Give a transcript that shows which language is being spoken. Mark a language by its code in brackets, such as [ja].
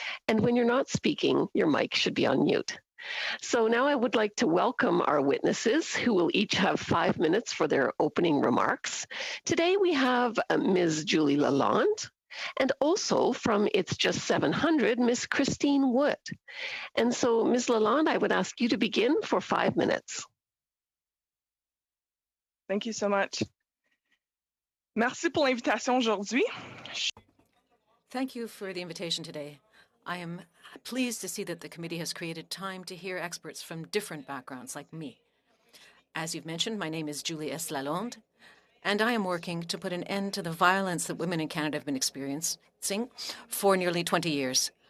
[en] And when you're not speaking, your mic should be on mute. So now I would like to welcome our witnesses, who will each have 5 minutes for their opening remarks. Today we have Ms. Julie Lalonde, and also from It's Just 700, Ms. Christine Wood. And so, Ms. Lalonde, I would ask you to begin for 5 minutes. Thank you so much. [fr] Merci pour l'invitation aujourd'hui. [en] Thank you for the invitation today. I am pleased to see that the committee has created time to hear experts from different backgrounds like me. As you've mentioned, my name is Julie S. Lalonde, and I am working to put an end to the violence that women in Canada have been experiencing for nearly 20 years.